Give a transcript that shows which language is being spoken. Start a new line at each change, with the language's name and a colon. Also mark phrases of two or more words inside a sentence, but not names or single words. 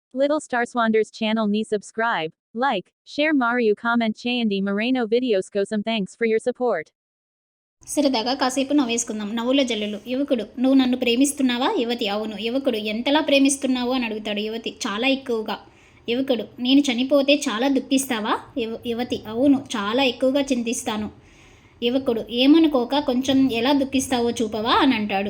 English: Little Star Swanders channel ni subscribe, like, share Mariu comment చేయండి Moreno videos కోసం thanks for your support.
Telugu: సరదాగా కాసేపు నవ్వేసుకుందాం. నవ్వుల జల్లులు. యువకుడు: నువ్వు నన్ను ప్రేమిస్తున్నావా? యువతి: అవును. యువకుడు: ఎంతలా ప్రేమిస్తున్నావు అని అడుగుతాడు. యువతి: చాలా ఎక్కువగా. యువకుడు: నేను చనిపోతే చాలా దుఃఖిస్తావా? యువతి: అవును, చాలా ఎక్కువగా చింతిస్తాను. యువకుడు: ఏమనుకోక కొంచెం ఎలా దుఃఖిస్తావో చూపవా అని అంటాడు.